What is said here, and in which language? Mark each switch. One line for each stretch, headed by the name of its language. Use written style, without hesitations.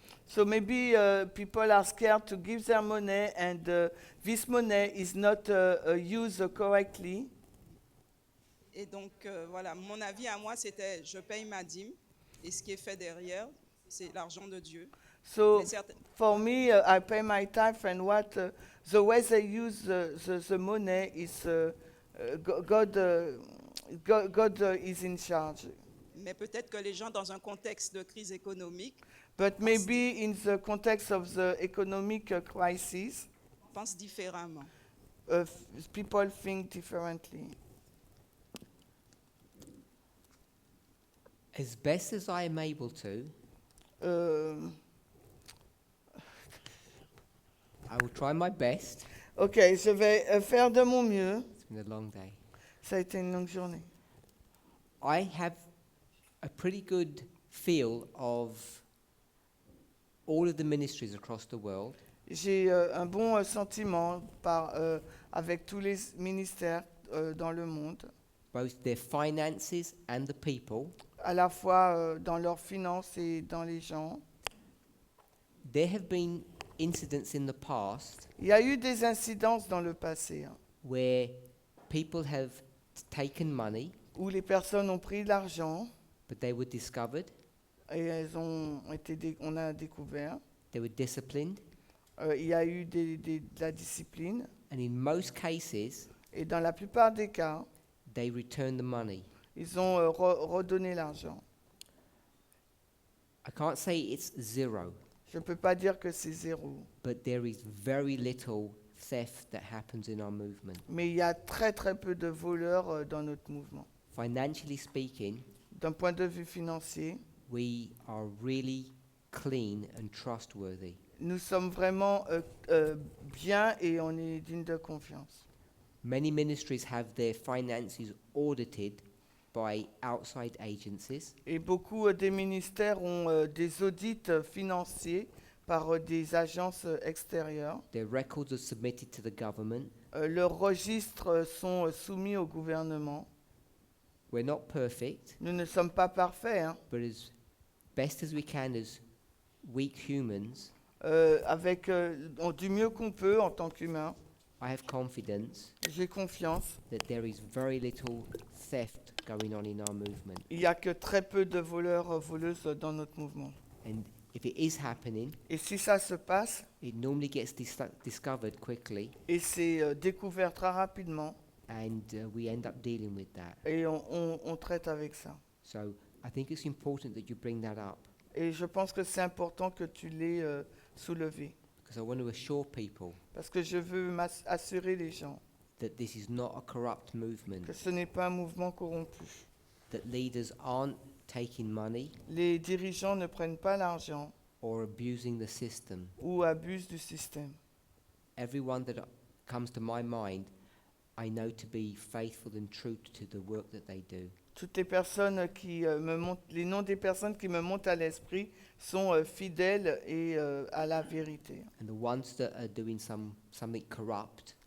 English: So maybe people are scared to give their money, and this money is not used correctly.
French: Et donc, voilà, mon avis à moi, c'était je paye ma dîme et ce qui est fait derrière, c'est l'argent de Dieu.
English: So
French: Mais certain-
English: for me, I pay my tithe, and the way they use the money is God. God is in charge.
French: Mais peut-être que les gens, dans un contexte de crise économique,
English: But maybe in the context of the economic crisis,
French: pensent différemment.
English: People think differently. As best as I am able to, I will try my best.
French: Ok, je vais faire de mon mieux.
English: It's been a long day.
French: Ça a été une longue journée.
English: I have a pretty good feel of all of the ministries across the world.
French: J'ai un bon sentiment avec tous les ministères dans le monde,
English: Both their finances and the people.
French: à la fois dans leurs finances et dans les gens.
English: There have been incidents in the past
French: Il y a eu des incidences dans le passé
English: where people have taken money,
French: où les personnes ont pris de l'argent
English: but they were discovered,
French: et on a découvert.
English: they were disciplined,
French: Il y a eu de la discipline
English: and in most cases,
French: et dans la plupart des cas,
English: they returned the money.
French: ils ont redonné l'argent.
English: I can't say it's zero,
French: Je ne peux pas dire que c'est zéro,
English: but there is very little theft that happens in our movement.
French: mais il y a très très peu de voleurs dans notre mouvement.
English: Financially speaking,
French: D'un point de vue financier,
English: we are really clean and trustworthy.
French: nous sommes vraiment bien et on est digne de confiance.
English: Many ministries have their finances audited by outside agencies.
French: Et beaucoup des ministères ont des audits financiers par des agences extérieures.
English: Their records are submitted to the government.
French: Leurs registres sont soumis au gouvernement.
English: We're not perfect,
French: Nous ne sommes pas parfaits,
English: but as best as we can as weak humans,
French: avec du mieux qu'on peut en tant qu'humain.
English: I have confidence
French: J'ai confiance.
English: that there is very little theft going on in our movement.
French: Il n'y a que très peu de voleurs, voleuses dans notre mouvement.
English: And if it is happening,
French: Et si ça se passe,
English: it normally gets discovered quickly,
French: et c'est découvert très rapidement,
English: and we end up dealing with that.
French: et on traite avec ça.
English: So I think it's important that you bring that up,
French: Et je pense que c'est important que tu l'aies soulevé.
English: because I want to assure people
French: Parce que je veux assurer les gens
English: that this is not a corrupt movement,
French: que ce n'est pas un mouvement corrompu.
English: that leaders aren't taking money
French: Les dirigeants ne prennent pas l'argent
English: or abusing the system.
French: ou abusent du système.
English: Everyone that comes to my mind, I know to be faithful and true to the work that they do.
French: Toutes les personnes les noms des personnes qui me montent à l'esprit sont fidèles et à la vérité.
English: And the ones that are doing something corrupt,